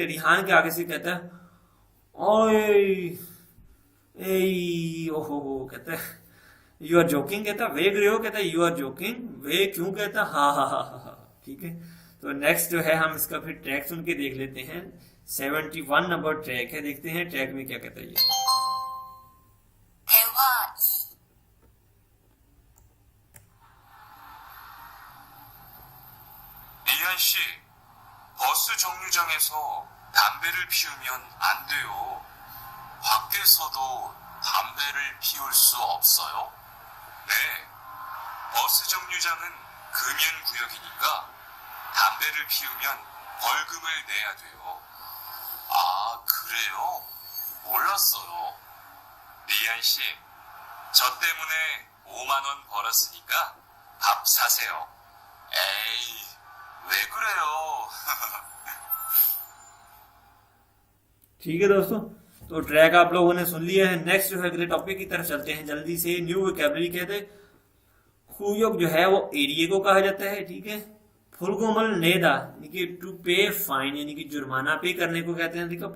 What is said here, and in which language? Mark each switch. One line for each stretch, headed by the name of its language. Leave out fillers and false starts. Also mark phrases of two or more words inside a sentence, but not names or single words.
Hindi: रिहान के आगे से कहता है ओए ओहो, कहता है
English: you are joking,
Hindi: कहता है
Korean: 왜 그래요,
Hindi: कहता है
English: you are joking,
Hindi: वे क्यों, कहता है हा हा हा हा, ठीक है। तो नेक्स्ट जो है हम इसका फिर ट्रैक सुन के देख लेते हैं। 71 नंबर ट्रैक है, देखते हैं ट्रैक में क्या कहता है ये।
Korean: 대화 2. 리안 씨, 버스 정류장에서 담배를 피우면 안 돼요. 밖에서도 담배를 피울 수 없어요. 네, 버스 정류장은 금연구역이니까 담배를 피우면 벌금을 내야 돼요. 아, 그래요? 몰랐어요. 리안 씨, 저 때문에 5만 원 벌었으니까 밥 사세요. 에이, 왜 그래요?
Hindi: ठीक है दोस्तों, तो ट्रैक आप लोगों ने सुन लिया है। नेक्स्ट जो है अगले टॉपिक की तरफ चलते हैं जल्दी से।
English: new vocabulary
Hindi: कहते हैं खुयोग जो है वो एरिया को कहा जाता है, ठीक है।
Korean: 벌금을 내다
Hindi: यानी कि
English: to pay fine,
Hindi: यानी कि जुर्माना पे करने को कहते हैं, ठीक है।